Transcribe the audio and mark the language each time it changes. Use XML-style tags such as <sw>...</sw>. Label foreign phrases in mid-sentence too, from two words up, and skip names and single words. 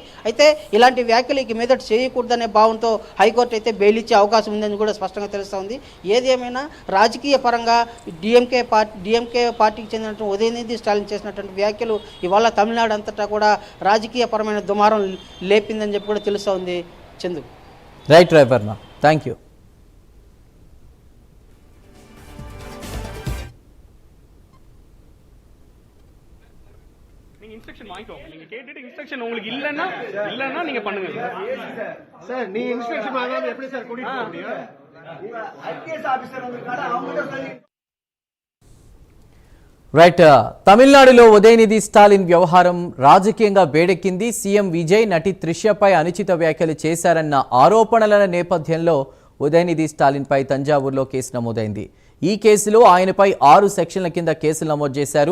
<te>అయితే ఇలాంటి వ్యాఖ్యలు ఇక మీదట చేయకూడదనే భావంతో హైకోర్టు అయితే బెయిల్ ఇచ్చే అవకాశం ఉందని కూడా స్పష్టంగా తెలుస్తోంది. ఏదేమైనా రాజకీయ పరంగా డిఎంకే పార్టీకి చెందినటువంటి ఉదయనిధి స్టాలిన్ చేసినటువంటి వ్యాఖ్యలు ఇవాళ తమిళనాడు అంతటా కూడా రాజకీయపరమైన దుమారం లేపిందని చెప్పి కూడా తెలుస్తోంది. చందు,</te> <en>Right Varma, thank you.</en> <ta>இன்ஸ்ட்ரக்ஷன் வாங்கிக்கோங்க. நீங்க கேட்டுட்டு இன்ஸ்ட்ரக்ஷன் உங்களுக்கு இல்லன்னா நீங்க பண்ணுங்க சார். நீ இன்ஸ்ட்ரக்ஷன் வாங்காம எப்படி சார் கூட்டிட்டு போக முடியும்?</ta> <en>IPS officer</en> <ta>வந்திருக்காரு, அவங்க சொல்லி.</ta> <te>రైట్, తమిళనాడులో ఉదయనిధి స్టాలిన్ వ్యవహారం రాజకీయంగా వేడెక్కింది. సీఎం విజయ్ నటి త్రిషపై అనుచిత వ్యాఖ్యలు చేశారన్న ఆరోపణల నేపథ్యంలో ఉదయనిధి స్టాలిన్పై తంజావూరులో కేసు నమోదైంది. ఈ కేసులో ఆయనపై 6 సెక్షన్ల కింద కేసులు నమోదు చేశారు.</te>